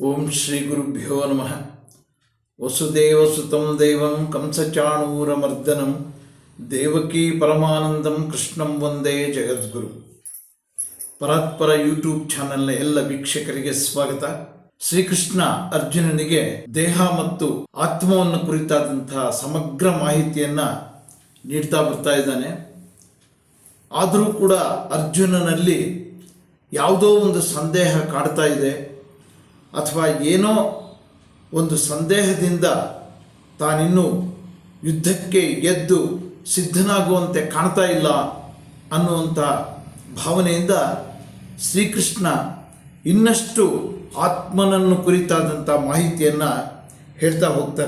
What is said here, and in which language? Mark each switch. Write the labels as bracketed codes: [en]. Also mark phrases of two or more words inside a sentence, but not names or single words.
[sa] ಶ್ರೀ ಗುರುಭ್ಯೋ ನಮಃ. ವಸುದೇವಸುತಂ ದೇವಂ ಕಂಸಚಾಣೂರಮರ್ದನಂ ದೇವಕೀ ಪರಮಾನಂದಂ ಕೃಷ್ಣಂ ವಂದೇ ಜಗದ್ಗುರು. [kn] ಪರಾತ್ಪರ ಯೂಟ್ಯೂಬ್ ಚಾನೆಲ್ನ ಎಲ್ಲ ವೀಕ್ಷಕರಿಗೆ ಸ್ವಾಗತ. ಶ್ರೀಕೃಷ್ಣ ಅರ್ಜುನನಿಗೆ ದೇಹ ಮತ್ತು ಆತ್ಮವನ್ನು ಕುರಿತಾದಂತಹ ಸಮಗ್ರ ಮಾಹಿತಿಯನ್ನು ನೀಡ್ತಾ ಬರ್ತಾ ಇದ್ದಾನೆ. ಆದರೂ ಕೂಡ ಅರ್ಜುನನಲ್ಲಿ ಯಾವುದೋ ಒಂದು ಸಂದೇಹ ಕಾಡ್ತಾ ಇದೆ, ಅಥವಾ ಏನೋ ಒಂದು ಸಂದೇಹದಿಂದ ತಾನಿನ್ನೂ ಯುದ್ಧಕ್ಕೆ ಎದ್ದು ಸಿದ್ಧನಾಗುವಂತೆ ಕಾಣ್ತಾ ಇಲ್ಲ ಅನ್ನುವಂಥ ಭಾವನೆಯಿಂದ ಶ್ರೀಕೃಷ್ಣ ಇನ್ನಷ್ಟು ಆತ್ಮನನ್ನು ಕುರಿತಾದಂಥ ಮಾಹಿತಿಯನ್ನು ಹೇಳ್ತಾ ಹೋಗ್ತಾನೆ.